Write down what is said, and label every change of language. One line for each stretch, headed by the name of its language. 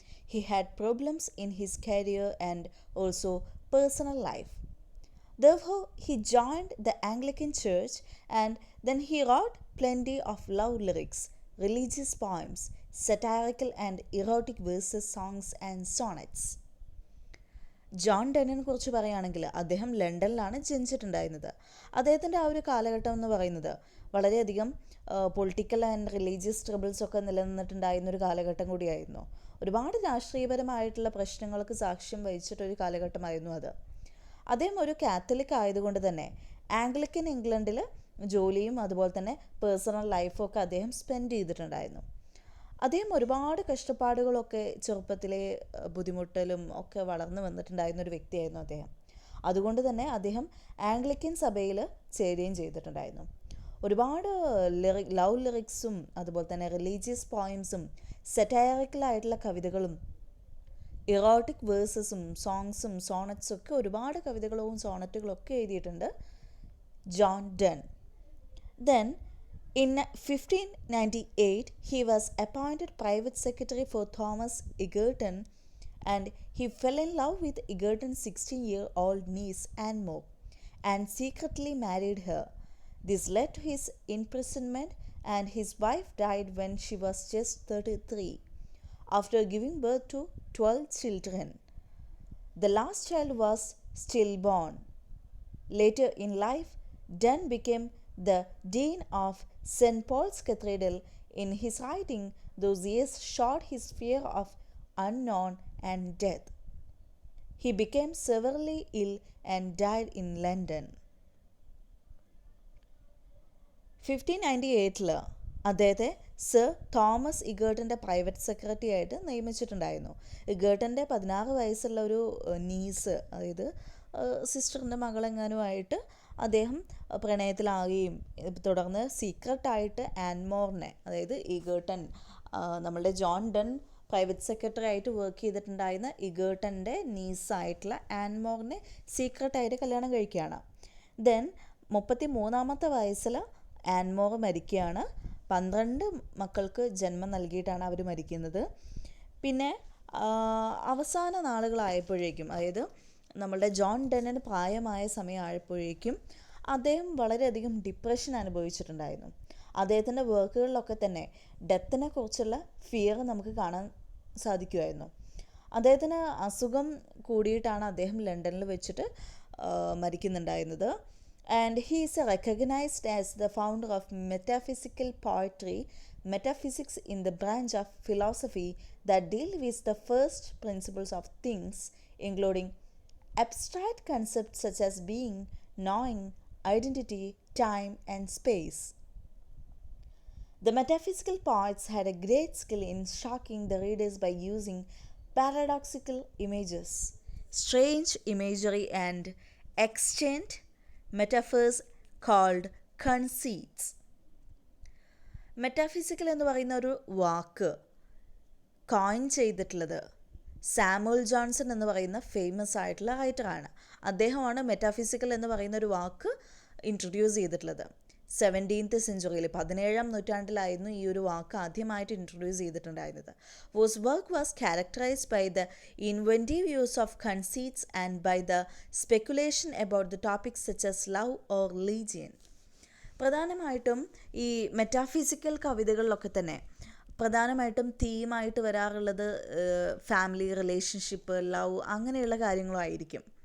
English: He had problems in his career and also personal life. Therefore, he joined the Anglican Church and then he wrote plenty of love lyrics, religious poems, satirical and erotic verses, songs and sonnets.
Malayalam: John ഡെന്നിനെ കുറിച്ച് പറയുകയാണെങ്കിൽ അദ്ദേഹം ലണ്ടനിലാണ് ജനിച്ചിട്ടുണ്ടായിരുന്നത്. അദ്ദേഹത്തിൻ്റെ ആ ഒരു കാലഘട്ടം എന്ന് പറയുന്നത് വളരെയധികം
English: political and religious troubles
Malayalam: ഒക്കെ നിലനിന്നിട്ടുണ്ടായിരുന്ന ഒരു കാലഘട്ടം കൂടിയായിരുന്നു. ഒരുപാട് രാഷ്ട്രീയപരമായിട്ടുള്ള പ്രശ്നങ്ങൾക്ക് സാക്ഷ്യം വഹിച്ചിട്ടൊരു കാലഘട്ടമായിരുന്നു അത്. അദ്ദേഹം ഒരു കാത്തലിക് ആയതുകൊണ്ട് തന്നെ ആംഗ്ലിക്കൻ ഇംഗ്ലണ്ടിൽ ജോലിയും അതുപോലെ തന്നെ പേഴ്സണൽ ലൈഫും ഒക്കെ അദ്ദേഹം സ്പെൻഡ് ചെയ്തിട്ടുണ്ടായിരുന്നു. അദ്ദേഹം ഒരുപാട് കഷ്ടപ്പാടുകളൊക്കെ ചെറുപ്പത്തിലെ ബുദ്ധിമുട്ടലും ഒക്കെ വളർന്നു വന്നിട്ടുണ്ടായിരുന്ന ഒരു വ്യക്തിയായിരുന്നു അദ്ദേഹം. അതുകൊണ്ട് തന്നെ അദ്ദേഹം ആംഗ്ലിക്കൻ സഭയിൽ ചേരുകയും ചെയ്തിട്ടുണ്ടായിരുന്നു. ഒരുപാട് ലവ് ലിറിക്സും അതുപോലെ തന്നെ റിലീജിയസ് പോയിംസും സെറ്റയറിക്കലായിട്ടുള്ള കവിതകളും ഇറോട്ടിക് വേഴ്സസും സോങ്സും സോണറ്റ്സും ഒക്കെ ഒരുപാട് കവിതകളും സോണറ്റുകളും ഒക്കെ എഴുതിയിട്ടുണ്ട് John done.
English: Then in 1598 he was appointed private secretary for Thomas Egerton and he fell in love with Egerton's 16-year-old niece Anne More and secretly married her. This led to his imprisonment and his wife died when she was just 33 after giving birth to 12 children. The last child was stillborn. Later in life, Donne became the Dean of St. Paul's Cathedral. In his writing, those years showed his fear of unknown and death. He became severely ill and died in London.
Malayalam: 1598 അദ്ദേഹത്തെ sir Thomas ഇഗേർട്ടൻ്റെ private secretary ആയിട്ട് നിയമിച്ചിട്ടുണ്ടായിരുന്നു. ഇഗേർട്ടൻ്റെ 16 വയസ്സുള്ള ഒരു knees, അതായത് സിസ്റ്ററിൻ്റെ മകളെങ്ങാനുമായിട്ട് അദ്ദേഹം പ്രണയത്തിലാവുകയും തുടർന്ന് സീക്രട്ടായിട്ട് ആൻമോറിനെ, അതായത് ഇഗേർട്ടൻ നമ്മളുടെ John done private secretary ആയിട്ട് വർക്ക് ചെയ്തിട്ടുണ്ടായിരുന്ന ഇഗേർട്ടൻ്റെ നീസായിട്ടുള്ള ആൻമോറിനെ സീക്രട്ടായിട്ട് കല്യാണം കഴിക്കുകയാണ്. ദെൻ 33-ാമത്തെ വയസ്സിൽ ആൻമോർ മരിക്കുകയാണ്. 12 മക്കൾക്ക് ജന്മം നൽകിയിട്ടാണ് അവർ മരിക്കുന്നത്. പിന്നെ അവസാന നാളുകളായപ്പോഴേക്കും, അതായത് നമ്മളുടെ ജോൺ ഡന്നിന് പ്രായമായ സമയമായപ്പോഴേക്കും അദ്ദേഹം വളരെയധികം ഡിപ്രഷൻ അനുഭവിച്ചിട്ടുണ്ടായിരുന്നു. അദ്ദേഹത്തിൻ്റെ വർക്കുകളിലൊക്കെ തന്നെ ഡെത്തിനെ കുറിച്ചുള്ള ഫിയർ നമുക്ക് കാണാൻ സാധിക്കുമായിരുന്നു. അദ്ദേഹത്തിന് അസുഖം കൂടിയിട്ടാണ് അദ്ദേഹം ലണ്ടനിൽ വെച്ചിട്ട് മരിക്കുന്നുണ്ടായിരുന്നത്.
English: And he is recognized as the founder of metaphysical poetry, metaphysics in the branch of philosophy that deal with the first principles of things, including abstract concepts such as being, knowing, identity, time, and space. The metaphysical poets had a great skill in shocking the readers by using paradoxical images, strange imagery, and extant metaphors called conceits.
Malayalam: Metaphysical എന്ന് പറയുന്ന ഒരു വാക്ക് coin ചെയ്തിട്ടുള്ളത് Samuel Johnson എന്ന് പറയുന്ന famous ആയിട്ടുള്ള റൈറ്ററാണ്. അദ്ദേഹമാണ് metaphysical എന്ന് പറയുന്ന ഒരു വാക്ക് ഇൻട്രൊഡ്യൂസ് ചെയ്തിട്ടുള്ളത്. 17th സെഞ്ച്വറിയിൽ 17-ാം നൂറ്റാണ്ടിലായിരുന്നു ഈ ഒരു വാക്ക് ആദ്യമായിട്ട് ഇൻട്രൊഡ്യൂസ് ചെയ്തിട്ടുണ്ടായിരുന്നത്.
English: Whose work was characterized by the inventive use of conceits and by the speculation about the topics such as love or religion.
Malayalam: പ്രധാനമായിട്ടും ഈ മെറ്റാഫിസിക്കൽ കവിതകളിലൊക്കെ തന്നെ പ്രധാനമായിട്ടും തീമായിട്ട് വരാറുള്ളത് ഫാമിലി, റിലേഷൻഷിപ്പ്, ലവ് അങ്ങനെയുള്ള കാര്യങ്ങളായിരിക്കും.